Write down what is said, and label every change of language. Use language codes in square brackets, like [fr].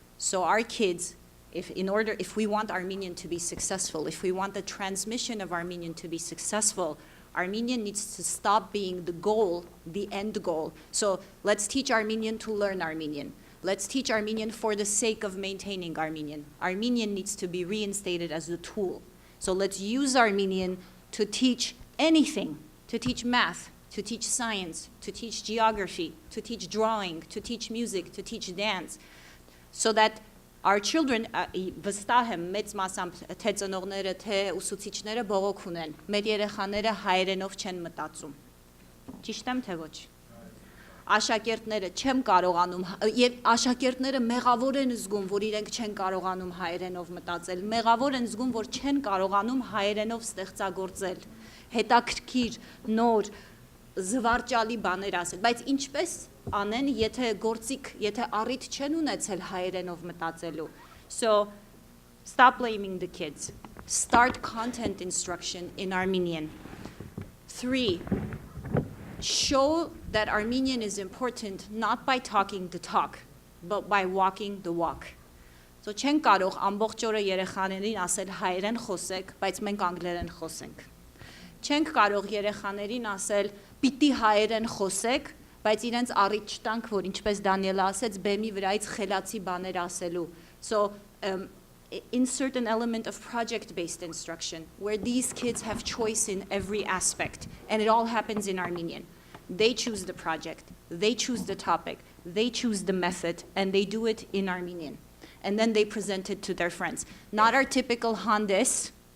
[en] So our kids, if we want Armenian to be successful, if we want the transmission of Armenian to be successful, Armenian needs to stop being the goal, the end goal. So let's teach Armenian to learn Armenian. Let's teach Armenian for the sake of maintaining Armenian. Armenian needs to be reinstated as the tool. So let's use Armenian to teach anything, to teach math, to teach science, to teach geography, to teach drawing, to teach music, to teach dance, so that our children, [hy] վստահ եմ մեծ մասամբ թե ծնողները, թե ուսուցիչները բողոք ունեն, մեր երեխաները հայերենով չեն մտածում։ Ճիշտ եմ թե ոչ։ Աշակերտները չեմ կարողանում, եւ աշակերտները մեղավոր են զգում, որ իրենք չեն կարողանում հայերենով մտածել, մեղավոր են զգում, որ չեն կարողանում հայերենով ստեղծագործել, հետաքրքիր, նոր, զվարճալի բաներ ասել, բայց ինչպես անեն, եթե գործիք, եթե առիթ չեն ունեցել հայերենով մտածելու. [en] So, stop blaming the kids. Start content instruction in Armenian. 3, show that Armenian is important not by talking the talk, but by walking the walk. [hy] So, չեն կարող ամբողջ օրը երեխաներին ասել հայերեն խոսեք, բայց մենք անգլերեն խոսենք. Չենք կարող երեխաներին ասել պիտի հայերեն խոսեք, բայց իրենց առիթ չտանք, որ ինչպես Դանիելը ասեց, բեմի վրայից խելացի բաներ ասելու. [en] So, insert an element of project-based instruction, where these kids have choice in every aspect, and it all happens in Armenian. They choose the project, they choose the topic, they choose the method, and they do it in Armenian. And then they present it to their friends. Not our typical handes.